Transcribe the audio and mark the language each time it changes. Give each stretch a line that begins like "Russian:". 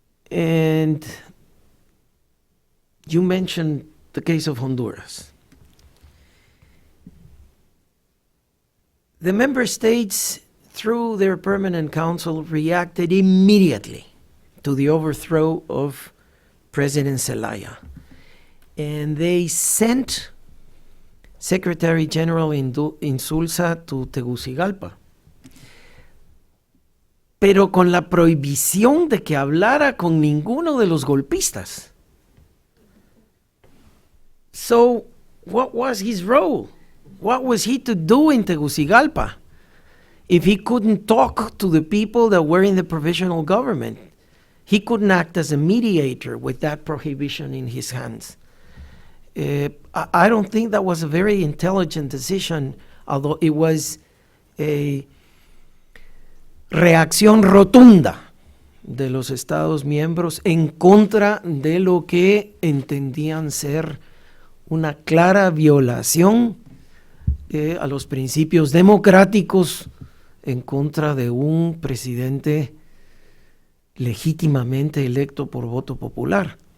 English: And you mentioned the case of Honduras. The member states, through their permanent council, reacted immediately to the overthrow of President Zelaya. And they sent Secretary General Insulza to Tegucigalpa,
Spanish: pero con la prohibición de que hablara con ninguno de los golpistas.
English: So, what was his role? What was he to do in Tegucigalpa if he couldn't talk to the people that were in the provisional government? He couldn't act as a mediator with that prohibition in his hands. I don't think that was a
Spanish: very intelligent decision, although it was a reacción rotunda de los Estados miembros en contra de lo que entendían ser una clara violación a los principios democráticos en contra de un presidente legítimamente electo por voto popular.